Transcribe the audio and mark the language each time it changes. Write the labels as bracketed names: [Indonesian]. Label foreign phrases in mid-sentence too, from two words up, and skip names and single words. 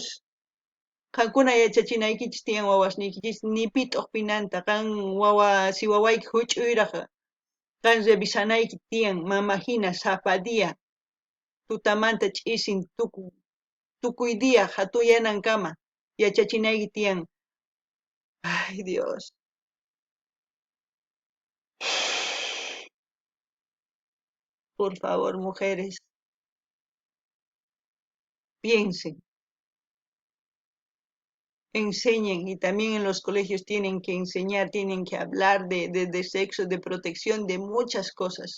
[Quechua] Qankuna yachachinaykichis tiyan wawasniykichis nipi t'uqpinanta, si wawayki huch'uyraq qan revisanayki tiyan mama hina sapa día, tutamanta ch'isin tukuy día hatuyanankama yachachinayki tiyan. [Spanish] Ay Dios. Por favor, mujeres, piensen, enseñen, y también en los colegios tienen que enseñar, tienen que hablar de sexo, de protección, de muchas cosas.